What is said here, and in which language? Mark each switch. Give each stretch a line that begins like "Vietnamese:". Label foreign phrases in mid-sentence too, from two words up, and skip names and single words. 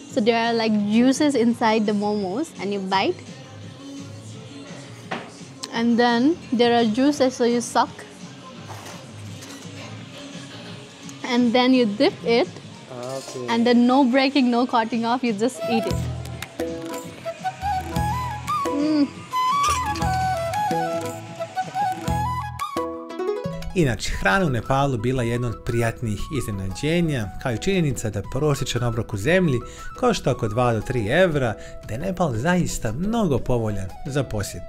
English: So there are like juices inside the momos, and you bite. And then there are juices, so you suck. And then you dip it. Okay. And then no breaking, no cutting off, you just eat it.
Bosnian: Inače, hrana u Nepalu bila jedna od prijatnijih iznenađenja, kao i činjenica da prosječan obrok u zemlji košta oko 2 do 3 evra, da je Nepal zaista mnogo povoljan za posjetu.